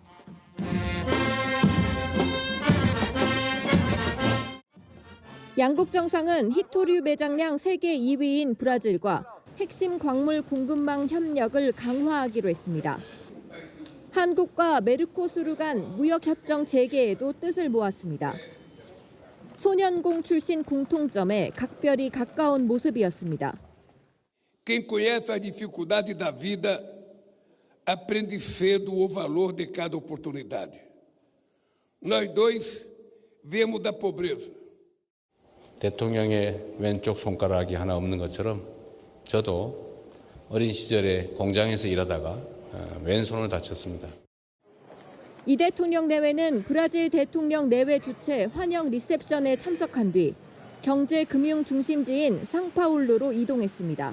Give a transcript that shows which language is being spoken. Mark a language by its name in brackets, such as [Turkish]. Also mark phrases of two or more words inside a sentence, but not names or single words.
[Korean] 양국 정상은 히토류 매장량 세계 2위인 브라질과 핵심 광물 공급망 협력을 강화하기로 했습니다. 한국과 메르코수르 간 무역협정 재개에도 뜻을 모았습니다. 소년공 출신 공통점에 각별히 가까운 모습이었습니다. [Portuguese] Quem conhece a dificuldade da vida aprende cedo o valor de cada oportunidade. Nós dois viemos da pobreza. [Korean] 대통령의 왼쪽 손가락이 하나 없는 것처럼 저도 어린 시절에 공장에서 일하다가 왼손을 다쳤습니다. 이 대통령 내외는 브라질 대통령 내외 주최 환영 리셉션에 참석한 뒤 경제 금융 중심지인 상파울루로 이동했습니다.